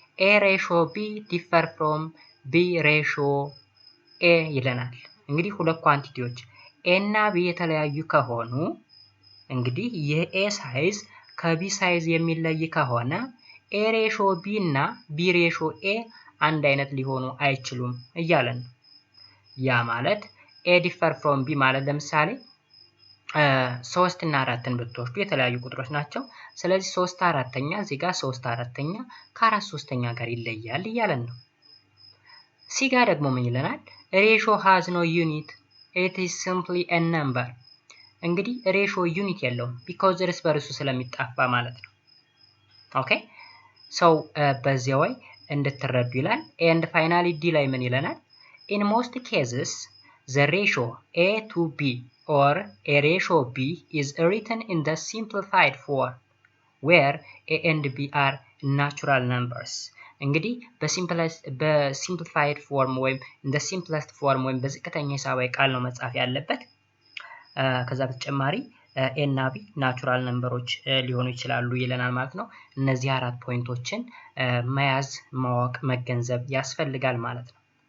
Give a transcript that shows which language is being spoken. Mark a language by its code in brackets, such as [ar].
[en] A ratio B differ from B ratio A [am] ይለናል። እንግዲህ ሁለት ኳንቲቲዎች A እና B የተለያዩ ከሆኑ እንግዲህ የA ሳይዝ ከB ሳይዝ የሚለይ ከሆነ A ratio B እና B ratio A አንድ አይነት ሊሆኑ አይችሉም እያለን ነው። ያ ማለት A differ from B ማለት ለምሳሌ 3 እና 4ን ብትወስዱ የተለያዩ ቁጥሮች ናቸው። ስለዚህ 3/4 እዚህ ጋር 3/4 ከ4/3 ጋር ይለያል እያለን ነው። ሲ ጋር ደግሞ ምን ይለናል? [en] ratio has no unit, it is simply a number. [am] እንግዲህ ratio ዩኒት የለውም because እርስ በርሱ ስለሚጣፋ ማለት ነው። ኦኬ so በዚህ ወይ እንድትረዱ ይላል። and finally ዲ ላይ ምን ይለናል? [en] In most cases, the ratio A to B or A ratio B is written in the simplified form where A and B are natural numbers. [am] እንግዲህ በሲምፕሊፋይድ ፎርም ወይም እንደ ሲምፕለስት ፎርም ወይም በዝቅተኛ ሂሳባዊ ቃል ነው መጻፍ ያለበት። ከዛ በተጨማሪ ኤ እና ቢ ናቹራል ነምበሮች ሊሆኑ ይችላሉ ይለናል ማለት ነው። እነዚህ አራት ፖይንቶችን መያዝ፣ ማወቅ፣ መገንዘብ ያስፈልጋል ማለት ነው።